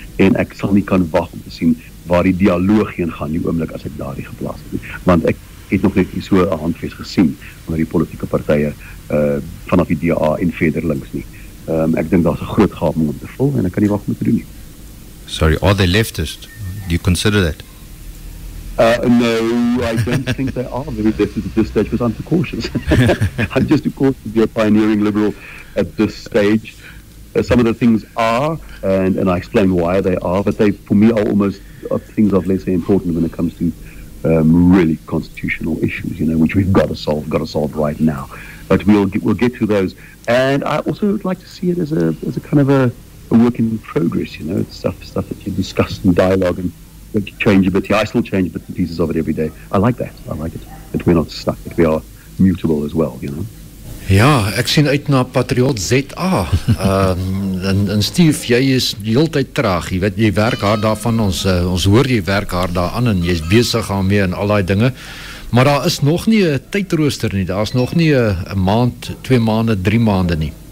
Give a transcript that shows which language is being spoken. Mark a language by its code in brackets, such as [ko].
[af] En ek sal nie kan wag om te sien waar die dialoog heen gaan die oomblik as ek daardie geplaas het. Want ek het nog net nie so 'n handves gesien onder die politieke partye vanaf die DA en verder links nie. Ek dink daar's 'n groot gap om te vul en ek kan nie wag om te doen nie. [en] Sorry, are they leftist? Do you consider that? No, I don't think they are very leftist at this stage, because I'm too cautious. I'm just too cautious to be a pioneering liberal at this stage. Some of the things are, and I explain why they are, but they, for me, are almost things of lesser importance when it comes to really constitutional issues, which we've got to solve right now. But we'll get to those. And I also would like to see it as a kind of a work in progress. It's stuff that you discuss in dialogue and change a bit. I still change bits and pieces of it every day. I like that. I like it. That we're not stuck. That we are mutable as well, [af] Ja, ek sien uit na Patriot ZA. En Steve, jy is die hele tyd traag. Jy weet, jy werk hard daarvan. Ons hoor jy werk hard daaraan en jy's besig daarmee en al daai dinge. Maar daar is nog nie 'n tydrooster nie. Daar's nog nie 'n maand, 2 maande, 3 maande nie.